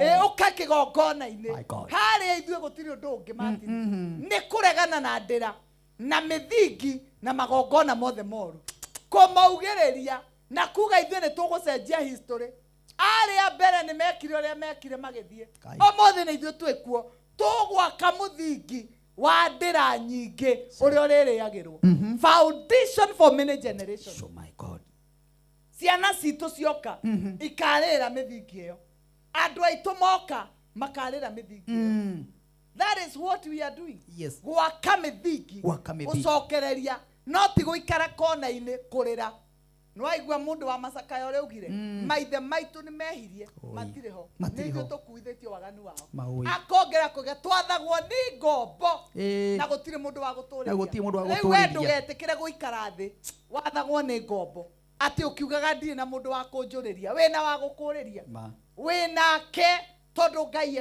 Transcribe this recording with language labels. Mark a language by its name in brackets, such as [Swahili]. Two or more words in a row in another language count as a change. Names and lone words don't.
[Kikuyu] uka kigongona-ini haria ithuĩ gũtirĩ ũndũ ũngĩ Martin nĩ kũregana na ndĩra na mĩthingi na magongona mothe moru kũmaugĩrĩria na kuga ithuĩ nĩ tũgũcenjia history. Arĩa mbere nĩ mekire ũrĩa mekire magĩthiĩ ũmũthĩ nĩ ithuĩ twĩkuo tũgwaka mũthingi wa ndĩra nyingĩ ũrĩa ũrĩrĩagĩrwo [English] foundation for many generations. Oh my God. [Kikuyu] Ciana citũ cioka ikarĩra mĩthingi ĩyo andũ aitũ moka makarĩra mĩthingi ĩyo. [English] That is what we are doing. Yes. [Kikuyu] Gwaka mĩthingi gũcokereria no ti gũikara kona-inĩ kũrĩra. Nwaigua mundu wa Macakaya ũrĩa ugire maithe maitũ nĩ mehirie matirĩ ho nĩ ithuĩ tũkuithĩtio waganu wao akongera kuga twathagwo nĩ ngombo na gũtirĩ mũndũ wa gũtũrĩria rĩu we ndũgetĩkĩre gũikara thĩ wathagwo nĩ ngombo atĩ ũkiugaga ndirĩ na mũndũ wa kũnjũrĩria wĩna wa gũkũrĩria wĩnake tondũ